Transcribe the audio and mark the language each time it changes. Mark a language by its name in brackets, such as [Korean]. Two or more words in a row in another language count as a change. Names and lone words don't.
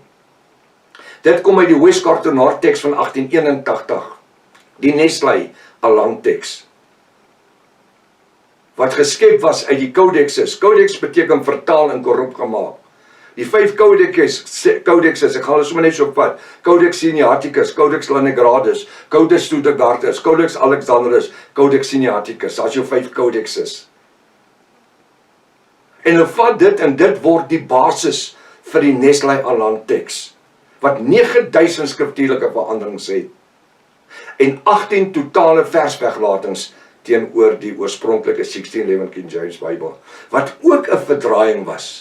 [Afrikaans] Dit kom uit die Westkartonaar teks van 1881, die Nestle Aland teks, wat geskep was uit die codexes. Codex beteken vertaal en korrup gemaak. Die 5 codexes, ek gaan hulle sommer net so opvat, Codex Sinaiticus, Codex Lanigradus, Codex Studegardus, Codex Alexandrinus, Codex Sinaiticus, as jou 5 codexes. En hulle vat dit en dit word die basis vir die Nestle Aland teks, wat 9000 skriftuurlike veranderings het, en 18 totale versweglatings teenoor die oorspronklike 1611 King James Bybel, wat ook 'n verdraaiing was.